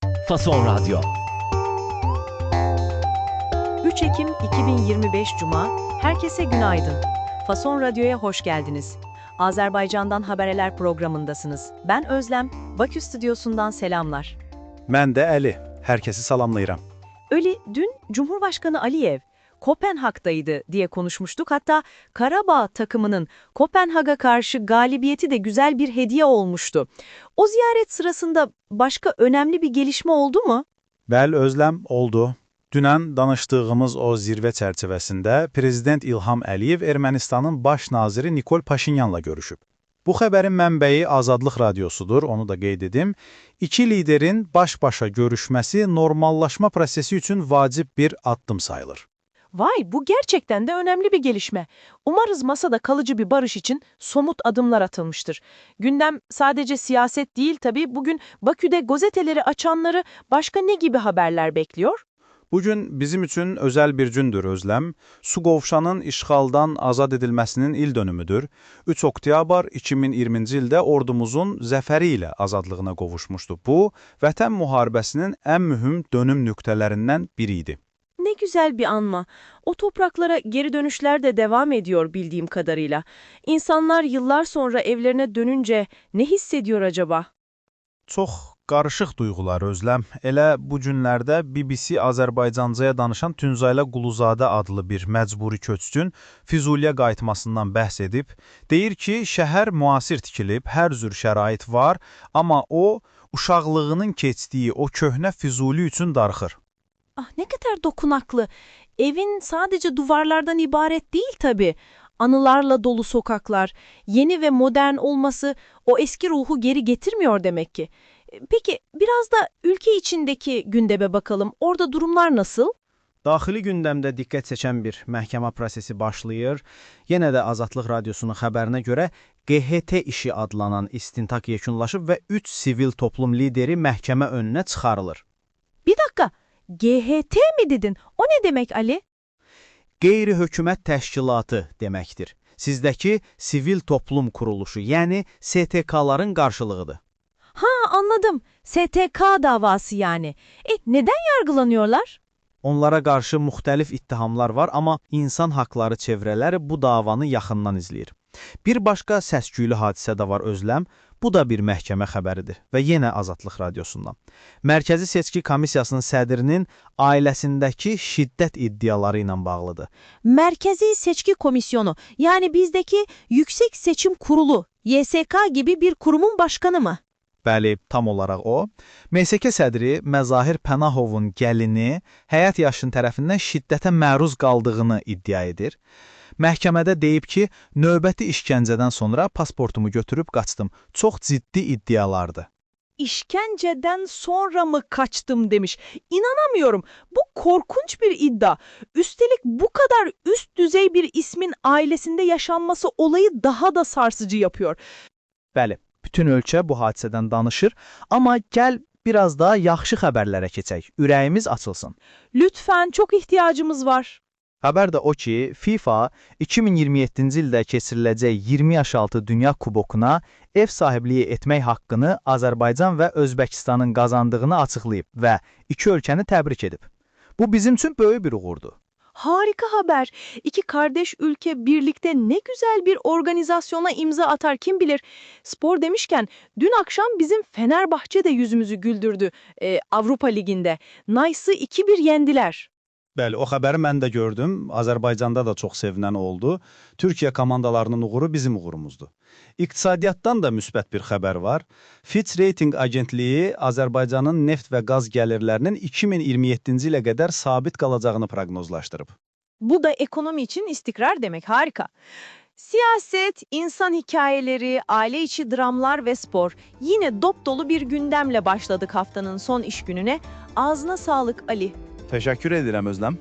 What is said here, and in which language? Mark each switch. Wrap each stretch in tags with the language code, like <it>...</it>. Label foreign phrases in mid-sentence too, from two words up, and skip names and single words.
<tr>Fason Radyo. 3 Ekim 2025 Cuma, herkese günaydın. Fason Radyo'ya hoş geldiniz. Azerbaycan'dan haberler programındasınız. Ben Özlem, Bakü stüdyosundan selamlar.</tr> <az>Mən də Əli, hər kəsi salamlayıram.</az> <tr>Öyle dün Cumhurbaşkanı Aliyev, Kopenhag'daydı diye konuşmuştuk. Hatta Karabağ takımının Kopenhag'a karşı galibiyeti de güzel bir hediye olmuştu. O ziyaret sırasında başka önemli bir gelişme oldu mu?</tr> <az>Bəli, Özləm, oldu. Dünən danışdığımız o zirvə çərçivəsində Prezident İlham Əliyev Ermənistanın baş naziri Nikol Paşinyanla görüşüb. Bu xəbərin mənbəyi Azadlıq Radiosudur, onu da qeyd edim. İki liderin baş-başa görüşməsi normallaşma prosesi üçün vacib bir addım sayılır.</az> <tr>Vay, bu gerçekten de önemli bir gelişme. Umarız masada kalıcı bir barış için somut adımlar atılmıştır. Gündem sadece siyaset değil tabii. Bugün Bakü'de gazeteleri açanları başka ne gibi haberler bekliyor?</tr> <az>Bugün bizim üçün özəl bir gündür, Özləm. Suqovuşanın işğaldan azad edilməsinin il dönümüdür. 3 oktyabr 2020-ci ildə ordumuzun zəfəri ilə azadlığına qovuşmuşdu. Bu, Vətən müharibəsinin ən mühüm dönüm nöqtələrindən biri idi.</az> <tr>Ne güzel bir anma. O topraklara geri dönüşler de devam ediyor bildiğim kadarıyla. İnsanlar yıllar sonra evlerine dönünce ne hissediyor acaba?</tr> <az>Çox qarışıq duyğular, Özləm. Elə bu günlərdə BBC Azərbaycancaya danışan Tünzayla Quluzadə adlı bir məcburi köçkün Füzuliyə qayıtmasından bəhs edib. Deyir ki, şəhər müasir tikilib, hər cür şərait var, amma o, uşaqlığının keçdiyi o köhnə Füzuli üçün darıxır.</az> <tr>Ah, ne kadar dokunaklı. Evin sadece duvarlardan ibaret değil tabii. Anılarla dolu sokaklar, yeni ve modern olması o eski ruhu geri getirmiyor demek ki. Peki biraz da ülke içindeki gündeme bakalım. Orada durumlar nasıl?</tr> <az>Daxili gündəmdə diqqət çəkən bir məhkəmə prosesi başlayır. Yenə də Azadlıq Radiosunun xəbərinə görə QHT işi adlanan istintaq yekunlaşıb və 3</az> <tr>sivil toplum</tr> <az>lideri məhkəmə önünə çıxarılır.</az> <tr>Bir dakika, GHT mi dedin? O ne demek Ali?</tr> <az>Qeyri-hökumət təşkilatı deməkdir. Sizdəki</az> <tr>sivil toplum quruluşu,</tr> <az>yəni STK-ların qarşılığıdır.</az> <tr>Ha, anladım. STK davası yani. Neden yargılanıyorlar?</tr> <az>Onlara qarşı müxtəlif ittihamlar var, amma insan haqları çevrələri bu davanı yaxından izləyir. Bir başqa səs-küylü hadisə də var, Özləm. Bu da bir məhkəmə xəbəridir və yenə Azadlıq Radiosundan. Mərkəzi Seçki Komissiyasının sədrinin ailəsindəki şiddət iddiaları ilə bağlıdır.</az> <tr>Merkezi Seçki Komisyonu, yani bizdeki Yüksek Seçim Kurulu, YSK gibi bir kurumun başkanı mı?</tr> <az>Bəli, tam olaraq o. MSK sədri Məzahir Pənahovun gəlini həyat yaşın tərəfindən şiddətə məruz qaldığını iddia edir. Məhkəmədə deyib ki, növbəti işgəncədən sonra pasportumu götürüb qaçdım. Çox ciddi iddialardır.</az> <tr>İşkenceden sonra mı kaçtım demiş. İnanamıyorum. Bu korkunç bir iddia. Üstelik bu kadar üst düzey bir ismin ailesinde yaşanması olayı daha da sarsıcı yapıyor.</tr> <az>Bəli, bütün ölkə bu hadisədən danışır, amma gəl biraz daha yaxşı xəbərlərə keçək. Ürəyimiz açılsın.</az> <tr>Lütfen, çok ihtiyacımız var.</tr> <az>Xəbər də o ki, FIFA 2027-ci ildə keçiriləcək 20 yaş altı Dünya Kubokuna ev sahibliyi etmək haqqını Azərbaycan və Özbəkistanın qazandığını açıqlayıb və iki ölkəni təbrik edib. Bu bizim üçün böyük bir uğurdur.</az> <tr>Harika haber. İki kardeş ülke birlikte ne güzel bir organizasyona imza atar kim bilir. Spor demişken dün akşam bizim Fenerbahçe de yüzümüzü güldürdü Avrupa Ligi'nde. Nice'ı 2-1 yendiler.</tr> <az>Bəli, o xəbəri mən də gördüm. Azərbaycanda da çox sevinən oldu. Türkiyə komandalarının uğuru bizim uğurumuzdur. İqtisadiyyatdan da müsbət bir xəbər var. Fitch Rating Agentliyi Azərbaycanın neft və qaz gəlirlərinin 2027-ci ilə qədər sabit qalacağını proqnozlaşdırıb.</az> <tr>Bu da ekonomi için istikrar demek. Harika. Siyaset, insan hikayeleri, aile içi dramlar ve spor. Yine dop dolu bir gündemle başladık haftanın son iş gününe. Ağzına sağlık Ali.</tr> <az>Təşəkkür edirəm, Özləm.</az>